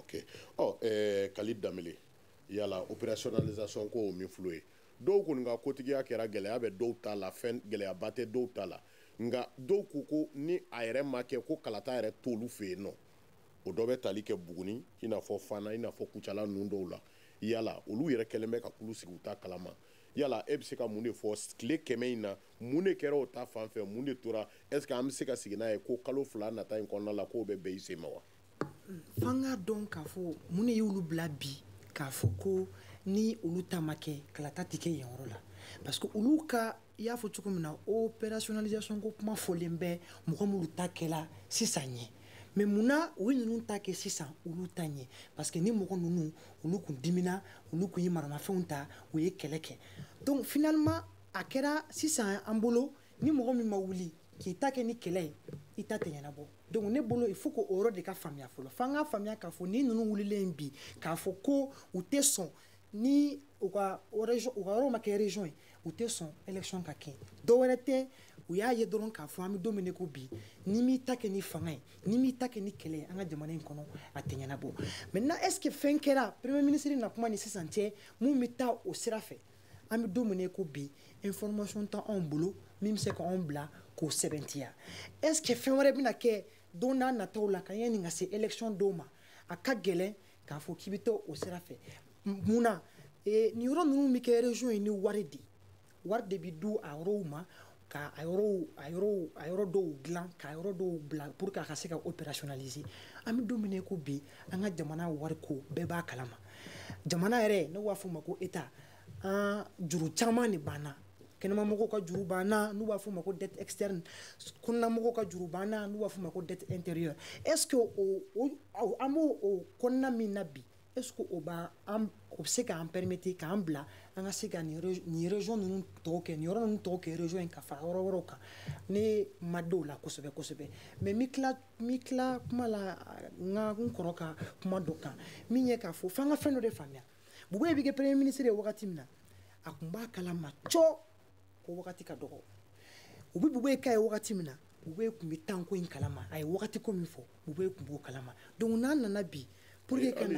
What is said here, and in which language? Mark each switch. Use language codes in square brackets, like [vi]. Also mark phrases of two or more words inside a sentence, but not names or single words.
[bm] Kali Danbele yala opérationnalisation ko o min filɛ ye dɔw kɔni ka kotigiya kɛra gɛlɛya bɛ dɔw ta la fɛn gɛlɛyaba tɛ dɔw ta la nka dɔw ko ni a yɛrɛ ma kɛ ko kalata yɛrɛ t'olu fɛ yen nɔ o dɔ bɛ tali kɛ Buguni i n'a fɔ Fana i n'a fɔ Kucala ninnu dɔw la yala olu yɛrɛ kɛlen bɛ ka kulu sigi u ta kalama yala e bɛ se ka mun de fɔ tile 100 in na mun de kɛra o ta fan fɛ mun de tora [fr] est-ce que [bm] an bɛ se ka sigi n'a ye ko kalo 2 nata in kɔnɔna la k'o bɛ bɛɛ i sen ma wa. F'an k'a dɔn k'a fɔ mun de y'olu bila bi k'a fɔ ko ni olu ta ma kɛ kalata tɛ kɛ yen yɔrɔ la [fr] parce que [bm] olu ka i y'a fɔ cogo min na opérationnalisation ko kuma fɔlen bɛ mɔgɔ minnu ta kɛla sisan ɲɛ mais munna u ye ninnu ta kɛ sisan olu ta ɲɛ [fr] parce que [bm] ni mɔgɔ ninnu olu kun dimina olu kun ye maramafɛnw ta u ye kɛlɛ kɛ [fr] donc finalement [bm] a kɛra sisan an bolo ni mɔgɔ min ma wuli k'i ta kɛ ni kɛlɛ ye i ta tɛ ɲɛnabɔ donc ne bolo [fr] il faut que [bm] o yɔrɔ de ka faamuya fɔlɔ f'an ka faamuya k'a fɔ ni ninnu wulilen bi k'a fɔ ko u tɛ sɔn ni u ka yɔrɔ ma kɛ région ye u tɛ sɔn élection ka kɛ dɔwɛrɛ tɛ u y'a ye dɔrɔn k'a fɔ an bɛ don min ko bi ni m'i ta kɛ ni fanga ye ni m'i ta kɛ ni kɛlɛ ye an ka jamana in kɔnɔ a tɛ ɲɛnabɔ [fr] maintenant est ce que [bm] fɛn kɛra [fr] premier ministre [bm] na kuma ni sisan cɛ mun bɛ taa o sira fɛ an bɛ don min ko bi information tɛ anw bolo min bɛ se k'anw bila k'o sɛbɛntiya [fr] est ce que [bm] fɛn wɛrɛ bɛna kɛ don n'a nataw la ka yanni ka se élection dɔw ma a ka gɛlɛn k'a fɔ k'i bɛ taa o sira fɛ munna nin yɔrɔ ninnu bɛ kɛ région ye ni wari de bɛ di a yɔrɔw ma ka a yɔrɔ dɔw dilan ka yɔrɔ dɔw bila [fr] pour que [bm] a ka se ka opérationnaliser an bɛ don min ko bi an ka jamana wariko bɛɛ b'a kalama jamana yɛrɛ ne b'a fɔ o ma ko état juru caman de banna kɛnɛmamɔgɔw ka juru banna n'u b'a fɔ o ma ko [fr] dette externe [bm] kɔnɔnamɔgɔw ka juru banna n'u b'a fɔ o ma ko [fr] dette intérieure est ce que [bm] an b'o o kɔnɔna min na bi [fr] est ce que [bm] o bɛ se k'an permettre k'an bila an ka se ka nin région ninnu tɔw kɛ nin yɔrɔ ninnu tɔw kɛ région in ka fara yɔrɔ wɛrɛw kan ne ma dɔw la kosɛbɛ kosɛbɛ mais mi tila kuma la n kɔrɔ ka kuma dɔ kan min ye k'a fɔ f'an ka fɛn dɔ de faamuya Bugoye bɛ kɛ [fr] premier ministre [bm] ye wagati min na a tun b'a kalama cɔ ko wagati ka dɔgɔ u bɛ Bugoye k'a ye wagati min na Bugoye tun bɛ tanko in kalama a ye wagati ko min fɔ Bugoye tun b'o kalama donc n'a nana bi [fr] pour que [bm] kana